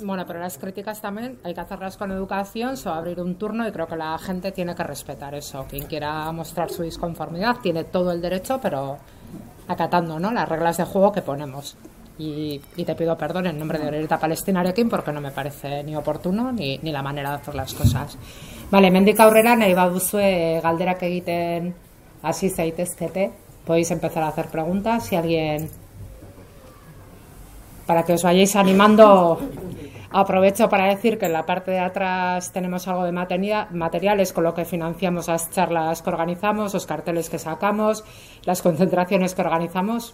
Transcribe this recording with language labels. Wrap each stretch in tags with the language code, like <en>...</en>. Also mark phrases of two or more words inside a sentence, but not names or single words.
<es>Bueno, pero las críticas también hay que hacerlas con educación, se va a abrir un turno y creo que la gente tiene que respetar eso. Quien quiera mostrar su disconformidad tiene todo el derecho, pero acatando, ¿no?, las reglas de juego que ponemos. y te pido perdón en nombre de Orereta Palestinarekin porque no me parece ni oportuno ni la manera de hacer las cosas. Vale,</es> <eu>mendik aurrera nahi baduzue galderak egiten hasi zaitezkete,</eu> <es>podéis empezar a hacer preguntas. Si alguien, para que os vayáis animando, aprovecho para decir que en la parte de atrás tenemos algo de materiales con lo que financiamos las charlas que organizamos, los carteles que sacamos, las concentraciones que organizamos.</es>